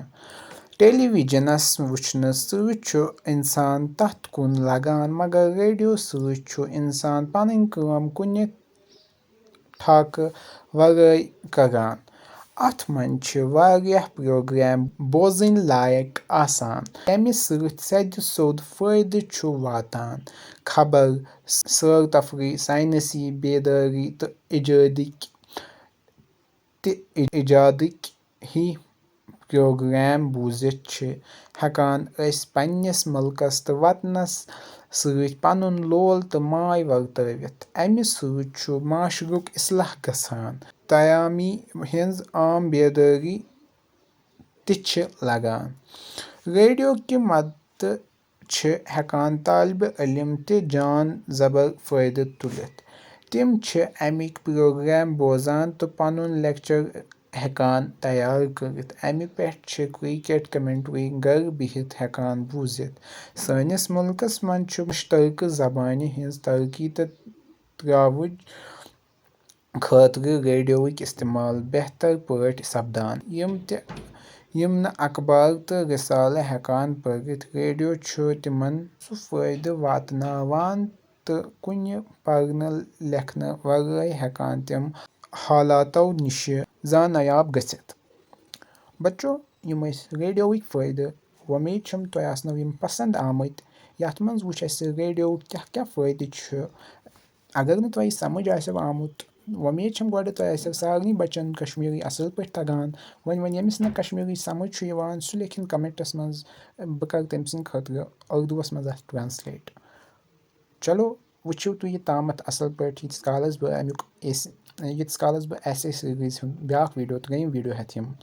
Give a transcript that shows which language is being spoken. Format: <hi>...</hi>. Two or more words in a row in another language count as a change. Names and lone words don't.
<ks>टेलीविजनस वुचने सۭतۍ छु इंसान तथ कुन लगान मगर रेडियो सۭतۍ छु इंसान पनन काम कुने ठाक वराई करान। अथ मंज छ वारियाह प्रोग्राम बोजन लायक आसान यमि सۭतۍ सद सोद फ़ायदे छु वातान। खबर, सैर तफरी, साइंसी बेदारी तो इजादिक ही प्रोग्राम बूजित छ हेकान अस पन्निस मुल्कस तो वतनस सۭतۍ पनुन लोल तो माय वर्तवित। अमि सۭतۍ छु माशरुक इस्लाह गसान। तयामी हिंज आम बेदारी ति छ लगान। रेडियो कि मदद छ हेकान तालिब इल्म ते जान जबर फ़ायदे तुलित। तिम छ अमिक प्रोग्राम बोजान तो पनुन लेक्चर हेकान तैयार करित। अमि पेठ छ क्रिकेट कमेंट्री घर बिहित हेकान बूजित। सानिस मुल्कस मंज छ मुश्तरक ज़बानी हिंज तरक्की तो त्रावुज खातिर रेडियोइक इस्तेमाल बेहतर पट सपदान। यम न अखबार तो रिसाले हेकान परित रेडियो छु तिमन सु फ़ायदे वातनावान तो कुने परने लेखने वराई हेकान तिम हालातो निश जानयाब गसित। बच्चों यम रेडियोइक फ़ायदे उम्मीद छम तुम आसनो यम पसंद आमत। यथ मंज वुच अस रेडियो क्या क्या फ़ायदे छ। अगर न तुम समझ आसव आमुत उम्मीद छम गोड तुम आसव सारनी बच्चन कश्मीरी असल पट तगान। वन यमिस न कश्मीरी समझ छु यवान सु लेखिन कमेंटस मंज बह कर तम सिंद खतर उर्दुवस मंज ट्रांसलेट। चलो वुचो तुम यह तामत असल पट यीतिस कालस बह ऐसे सीरीज ब्याक वीडियो तो गयम वीडियो हेत यम।</ks>